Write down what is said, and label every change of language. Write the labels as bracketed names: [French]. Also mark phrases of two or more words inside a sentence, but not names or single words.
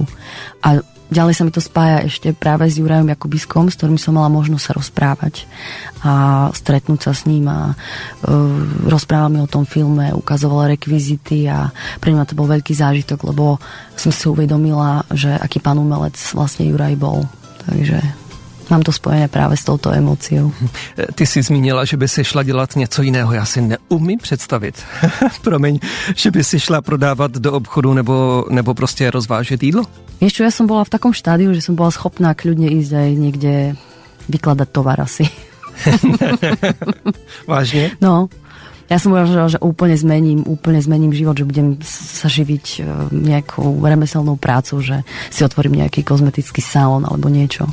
[Slovak] A ďalej sa mi to spája ešte práve s Jurajom Jakobiskom, s ktorým som mala možnosť sa rozprávať a stretnúť sa s ním a rozprával mi o tom filme, ukazoval rekvizity a pre mňa to bol veľký zážitok, lebo som si uvedomila, že aký pán umelec vlastne Juraj bol. Takže mám to spojené právě s touto emóciou. [Czech] Ty jsi zmínila, že by si šla dělat něco jiného. Já si neumím představit. Promiň, že by si šla prodávat do obchodu nebo prostě rozvážet jídlo? [Slovak] Vieš čo, ja som bola v takom štádiu, že som bola schopná kľudne ísť aj niekde vykladať tovar asi. [Czech] Vážně? [Slovak] No, Ja som uvažovala, že úplne zmením život, že budem sa živiť nejakou remeselnou prácou, že si otvorím nejaký kozmetický salón alebo niečo.